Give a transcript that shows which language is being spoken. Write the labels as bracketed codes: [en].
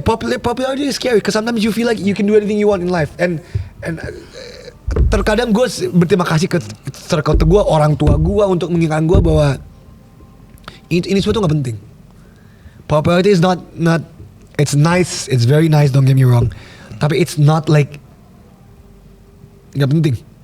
[en] Popularity is scary because sometimes you feel like you can do anything you want in life. [id] And terkadang gue berterima kasih ke circle gue, orang tua gue untuk mengingatkan gue bahwa ini semua tuh gak penting. [en] Popularity is not it's nice, it's very nice, don't get me wrong. Tapi it's not like [id] gak penting.